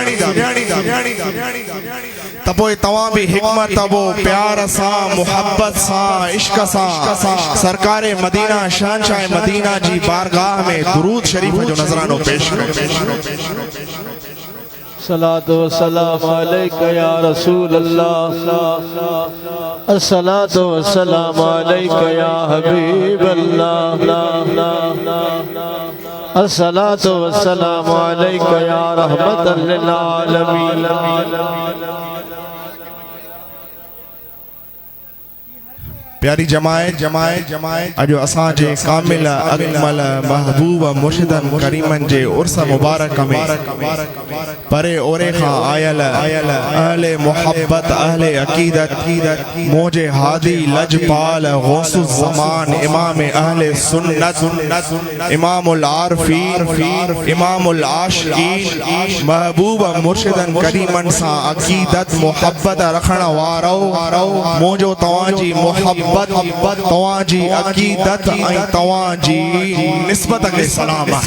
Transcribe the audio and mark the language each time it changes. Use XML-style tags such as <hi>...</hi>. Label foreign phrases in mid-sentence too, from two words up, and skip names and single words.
<sd>त पोइ तव्हां भी हिकमत वो प्यार सां मोहब्बत सां इश्क सां सरकार मदीना शहंशाह मदीना जी बारगाह में दुरूद शरीफ जो नजरानो पेश कयो।</sd> <ar>الصلاة والسلام عليك يا رسول الله، الصلاة والسلام عليك يا حبيب الله، الصلاة والسلام عليك يا رحمة للعالمين.</ar> <sd>प्यारी जमाए अजो असांजे कामिल अकमल महबूब मुर्शिदन करीमन जे उर्स मुबारक में परे ओरे खां आयल अहले मोहब्बत अहले अकीदत मोजे हादी लजपाल गौसुल ज़मान इमाम अहले सुन्नत इमामुल आरफीन इमामुल आशिकीन महबूब मुर्शिदन करीमन सा अकीदत मोहब्बत रखण वारो मोजो तवाजी मोहब्बत तवाजी अकीदत ऐं तवाजी निस्बत के सलाम</sd>